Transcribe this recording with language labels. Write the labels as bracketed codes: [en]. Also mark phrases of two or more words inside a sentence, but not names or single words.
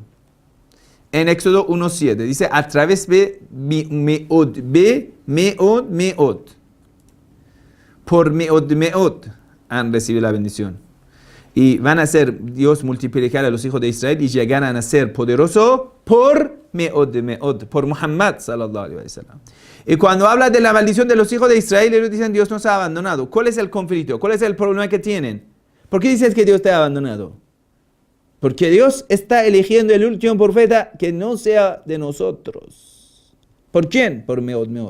[es] En Éxodo 1:7 dice, a través de [he] מאד, מאד. [es] Por [he] מאד, מאד [es] han recibido la bendición. Y van a ser, Dios multiplicar a los hijos de Israel y llegarán a ser poderosos por [he] מאד, מאד, [es] por Muhammad [ar] صلى الله عليه وسلم. [es] Y cuando habla de la maldición de los hijos de Israel, ellos dicen, Dios nos ha abandonado. ¿Cuál es el conflicto? ¿Cuál es el problema que tienen? ¿Por qué dices que Dios te ha abandonado? Porque Dios está eligiendo el último profeta que no sea de nosotros. ¿Por quién? Por [he] מאד, מאד.